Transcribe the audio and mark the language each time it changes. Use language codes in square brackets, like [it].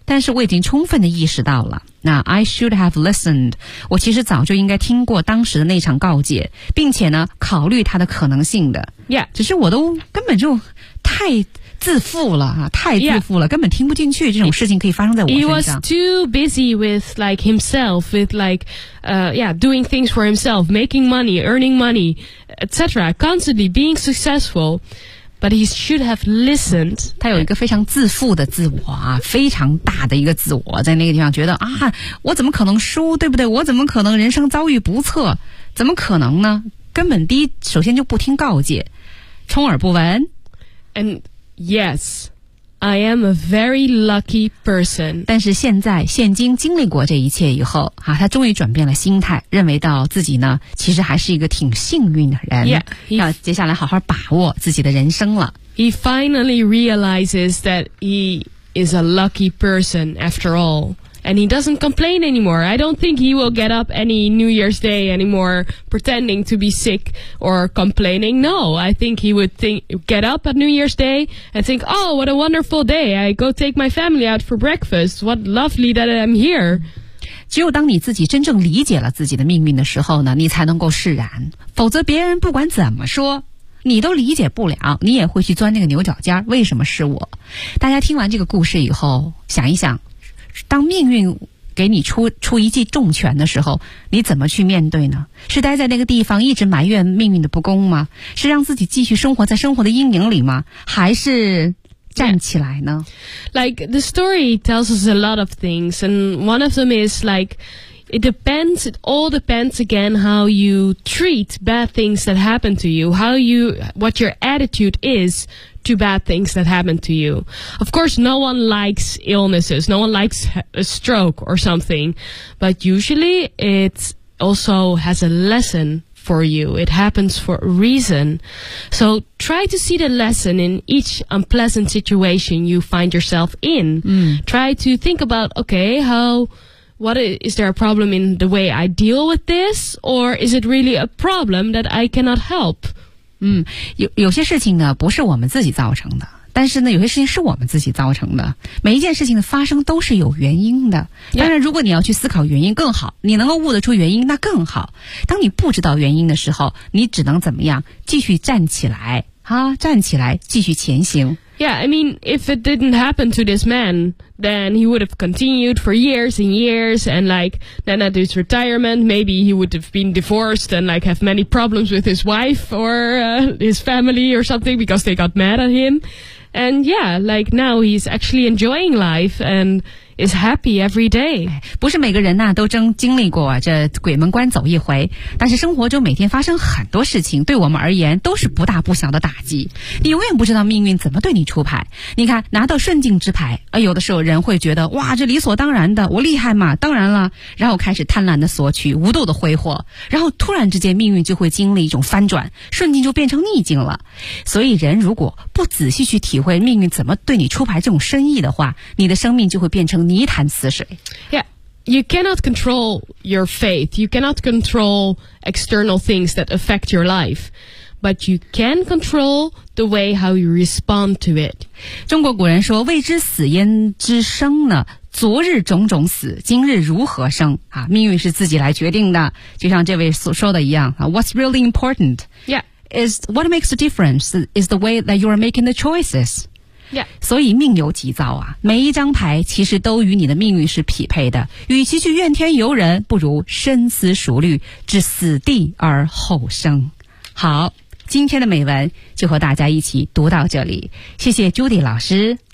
[zh] 但是我已经充分地意识到了。 [en] 那 I should have listened. [zh] 我其实早就应该听过当时的那场告诫，并且呢，考虑它的可能性的。 [en] Yeah. [zh] 只是我都根本就太自负了，太自负了，根本听不进去这种事情可以发生在我身上。 [en] He was too busy with like himself, with like, doing things for himself, making money, earning money, etc. Constantly being successful. But he should have listened. [zh] 他有一个非常自负的自我啊，非常大的一个自我，在那个地方觉得啊，我怎么可能输，对不对？我怎么可能人生遭遇不测？怎么可能呢？根本第一，首先就不听告诫，充耳不闻。 [en] And yes, I am a very lucky person. [zh] 但是现在，现今经历过这一切以后啊，他终于转变了心态，认为到自己呢，其实还是一个挺幸运的人。 [en] Yeah, [zh] 要接下来好好把握自己的人生了。 [en] He finally realizes that he is a lucky person after all. And he doesn't complain anymore. I don't think he will get up any New Year's Day anymore pretending to be sick or complaining. No, I think he would get up at New Year's Day and think, oh, what a wonderful day. I go take my family out for breakfast. What lovely that I'm here. [zh] 只有当你自己真正理解了自己的命运的时候呢，你才能够释然。否则别人不管怎么说你都理解不了，你也会去钻那个牛角尖，为什么是我？大家听完这个故事以后想一想，当命运给你出一记重拳的时候，你怎么去面对呢？是待在那个地方一直埋怨命运的不公吗？是让自己继续生活在生活的阴影里吗？还是站起来呢？ [en] Like, the story tells us a lot of things, and one of them is like, It depends, it all depends again how you treat bad things that happen to you, how you, what your attitude is to bad things that happen to you. Of course, no one likes illnesses, no one likes a stroke or something, but usually it also has a lesson for you. It happens for a reason. So try to see the lesson in each unpleasant situation you find yourself in. Try to think about, okay, how... What is there a problem in the way I deal with this? Or is it really a problem that I cannot help? [zh] 有些事情呢不是我们自己造成的，但是呢有些事情是我们自己造成的。每一件事情的发生都是有原因的。当然如果你要去思考原因更好，你能够悟得出原因那更好。当你不知道原因的时候，你只能怎么样？继续站起来，站起来继续前行。 [en] Yeah, I mean, if it didn't happen to this man, then he would have continued for years and years, and like, then at his retirement, maybe he would have been divorced and like have many problems with his wife or his family or something because they got mad at him. And yeah, like now he's actually enjoying life and is happy every day. [zh] 不是每个人呢、都经历过这鬼门关走一回，但是生活中每天发生很多事情，对我们而言都是不大不小的打击。你永远不知道命运怎么对你出牌。你看，拿到顺境之牌，有的时候人会觉得哇，这理所当然的，我厉害嘛，当然了，然后开始贪婪的索取，无度的挥霍，然后突然之间命运就会经历一种翻转，顺境就变成逆境了。所以人如果不仔细去体会命运怎么对你出牌这种深意的话，你的生命就会变成泥潭死水。 [en] Yeah, you cannot control your faith. You cannot control external things that affect your life. But you can control the way how you respond to it. [zh] 中国古人说，未知死焉知生呢？昨日种种死，今日如何生？啊，命运是自己来决定的。就像这位所说的一样， [en] What's really important? Yeah. Is what makes a difference is the way that you are making the choices. Yeah. [zh] 所以命由己造啊，每一张牌其实都与你的命运是匹配的。与其去怨天尤人，不如深思熟虑，置死地而后生。好，今天的美文就和大家一起读到这里。谢谢 Judy 老师。